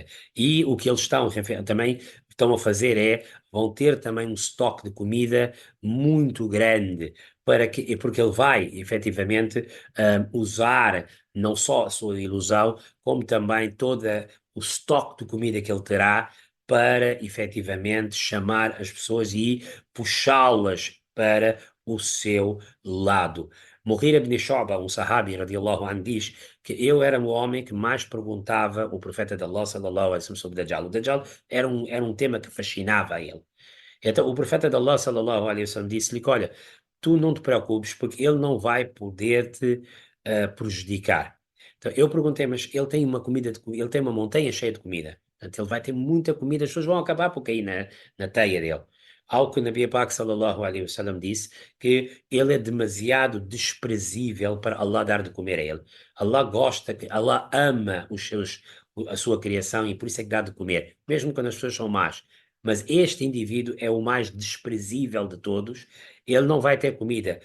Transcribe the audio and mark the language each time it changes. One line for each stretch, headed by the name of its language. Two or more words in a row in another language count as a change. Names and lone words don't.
Portuguese: E o que eles também estão a fazer vão ter também um estoque de comida muito grande porque ele vai efetivamente usar não só a sua ilusão, como também todo o estoque de comida que ele terá para efetivamente chamar as pessoas e puxá-las para o seu lado. Mughira ibn Shu'ba, um sahabi,
Arabic: رضي الله عنه,
Portuguese: diz que eu era o homem que mais perguntava o profeta de Allah,
Arabic: صلى الله عليه وسلم,
Portuguese: sobre Dajjal. O Dajjal era um tema que fascinava a ele. Então, o profeta de Allah,
Arabic: صلى الله عليه وسلم,
Portuguese: disse-lhe que, olha, tu não te preocupes, porque ele não vai poder te prejudicar. Então, eu perguntei, mas ele tem ele tem uma montanha cheia de comida. Portanto, ele vai ter muita comida, as pessoas vão acabar por cair na teia dele. Ao que o
Urdu: نبی پاک,
Arabic: صلى الله عليه وسلم,
Portuguese: disse que ele é demasiado desprezível para Allah dar de comer a ele. Allah ama a sua criação e por isso é que dá de comer, mesmo quando as pessoas são más. Mas este indivíduo é o mais desprezível de todos. Ele não vai ter comida.